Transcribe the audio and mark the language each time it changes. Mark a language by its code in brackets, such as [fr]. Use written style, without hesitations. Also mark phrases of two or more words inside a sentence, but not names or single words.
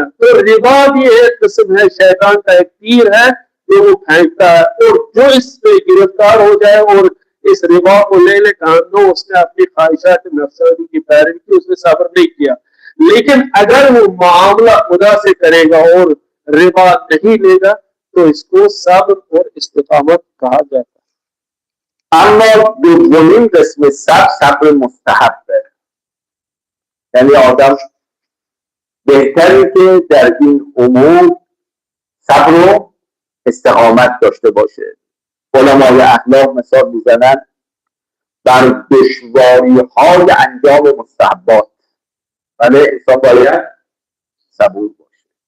[ur] تو ربا بھی ایک قسم ہے، شیطان کا ایک تیر ہے جو وہ پھینکتا ہے، اور جو اس میں گرفتار ہو جائے اور اس ربا کو لینے کا نو اس نے اپنی خواہشات نفسانی کی پیروی کی، اس نے صبر نہیں کیا. لیکن اگر وہ معاملہ خدا سے کرے گا اور ربا نہیں لے گا تو اس کو صبر اور استقامت کہا جاتا ہے. [fa] اما دومین قسم صبر مستحبه، یعنی آدم بهتره که در این امور صبر و استقامت داشته باشه. علمای اخلاق مثال میزنن بر دشواری های انجام مستحبات، ولی انسان باید صبور باشه.